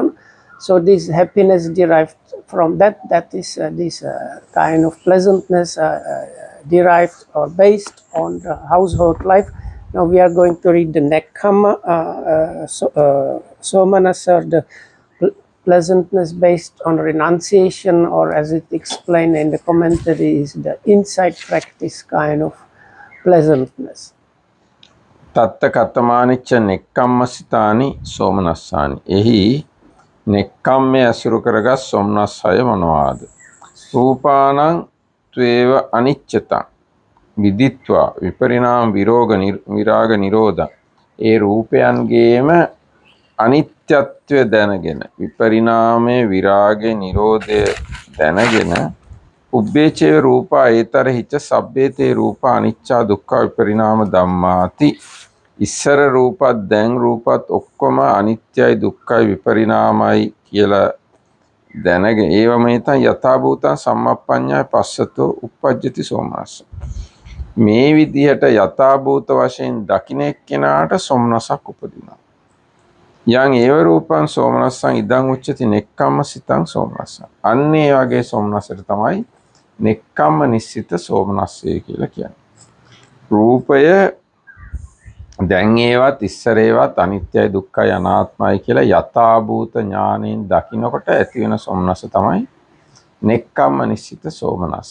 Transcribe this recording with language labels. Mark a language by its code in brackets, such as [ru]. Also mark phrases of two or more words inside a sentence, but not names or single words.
[en] So this happiness derived from that is this kind of pleasantness derived or based on the household life. Now we are going to read the [pi] Nekkhamma Somanasa, [en] the pleasantness based on renunciation, or as it explained in the commentary, is the insight practice kind of pleasantness. [pi] තත්ත කතමානිච්ච නෙක්ඛම්මසිතානි සෝමනස්සානි. [si] එහි නෙක්ඛම්මයේ අසුරු කරගත් සෝමනස් 6 මොනවාද? [pi] රූපානං ත්වේව අනිච්චතං විදිත්වා විපරිණාම විරාග නිරෝධ. [si] ඒ රූපයන්ගේම අනිත්‍යත්වය දැනගෙන විපරිණාමයේ විරාගයේ නිරෝධය දැනගෙන [pi] උබ්බේචේ රූපා ඒතරහිච සබ්බේතේ රූපා අනිච්චා දුක්ඛ විපරිණාම ධම්මාති. [si] ඉස්සර රූපත් දැන් රූපත් ඔක්කොම අනිත්‍යයි දුක්ඛයි විපරිණාමයි කියලා දැනගෙන ඒවම හිතන් [pi] යථාභූතං සම්මප්පඤ්ඤාය පස්සතෝ uppajjati සෝමනස්ස. [si] මේ විදිහට යථාභූත වශයෙන් දකින්න එක්කෙනාට සෝමනසක් උපදිනවා. [pi] යං ඒව රූපං සෝමනස්සං ඉදං උච්චති නෙක්ඛම්මසිතං සෝමනස්සං. [si] අන්න ඒ වගේ සෝමනසට තමයි නෙක්ඛම්ම නිශ්චිත සෝමනස්සය කියලා කියන්නේ. රූපය දැන් ඒවත් ඉස්සර ඒවත් අනිත්‍යයි දුක්ඛයි අනාත්මයි කියලා යථාභූත ඥාණයෙන් දකින්නකොට ඇති වෙන සෝමනස තමයි [pi] නෙක්ඛම්ම නිස්සිත සෝමනස්ස.